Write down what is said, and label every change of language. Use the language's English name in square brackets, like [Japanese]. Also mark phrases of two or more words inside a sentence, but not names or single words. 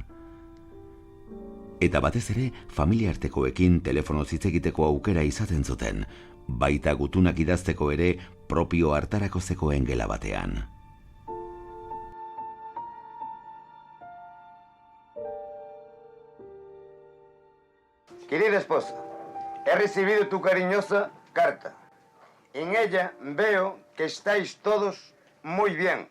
[Basque] Eta batez ere, familiartekoekin telefonoz hitz egiteko aukera izaten zuten, baita gutunak idazteko ere propio hartarako zegoen gela batean. [Spanish] Querida esposa, he recibido tu cariñosa carta. En ella veo que estáis todos muy bien.